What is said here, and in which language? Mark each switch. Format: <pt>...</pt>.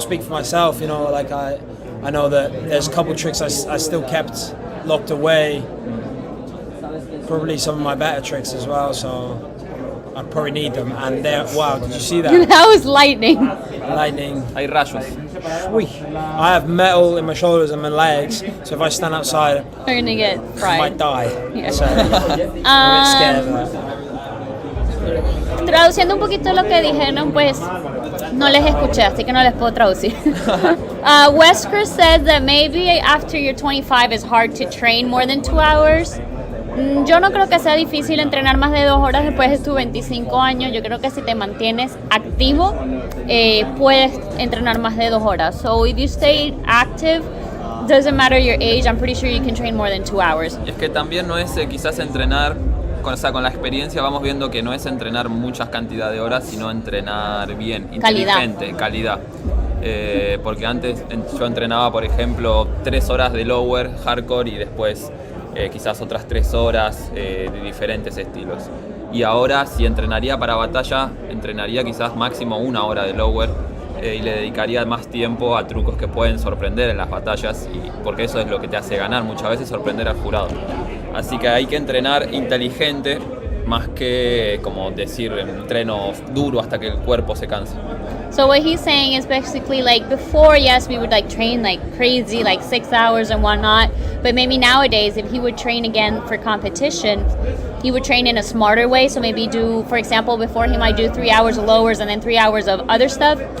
<en>I'll speak for myself, you know, like I know that there's a couple of tricks I still kept locked away, probably some of my better tricks as well, so I probably need them. And wow, did you see that? That was lightning. Lightning.</en> <es>Hay rayos.</es> <en>I have metal in my shoulders and my legs, so if I stand outside, You're gonna get fried. I might die. Yeah. So I'm a bit scared of that.</en> <es>Traduciendo un poquito lo que dijeron, pues no les escuché, así que no les puedo traducir.</es> <en>Wesker said that maybe after you're 25 it's hard to train more than 2 hours.</en> <es>Yo no creo que sea difícil entrenar más de 2 horas después de tus 25 años. Yo creo que si te mantienes activo, puedes entrenar más de 2 horas.</es> <en>So if you stay active, doesn't matter your age, I'm pretty sure you can train more than 2 hours.</en> <es>Y es que también no es quizás entrenar, con la experiencia vamos viendo que no es entrenar muchas cantidades de horas, sino entrenar bien, inteligente, calidad. Porque antes yo entrenaba, por ejemplo, 3 horas de lower, hardcore y después quizás otras 3 horas de diferentes estilos. Y ahora si entrenaría para batalla, entrenaría quizás máximo 1 hora de lower y le dedicaría más tiempo a trucos que pueden sorprender en las batallas, porque eso es lo que te hace ganar, muchas veces sorprender al jurado. Así que hay que entrenar inteligente más que como decir entreno duro hasta que el cuerpo se canse.</es> <en>So what he's saying is basically like before, yes, we would like train like crazy, like 6 hours and whatnot. But maybe nowadays, if he would train again for competition, he would train in a smarter way. So maybe do, for example, before he might do 3 hours of lowers and then 3 hours of other stuff.</en>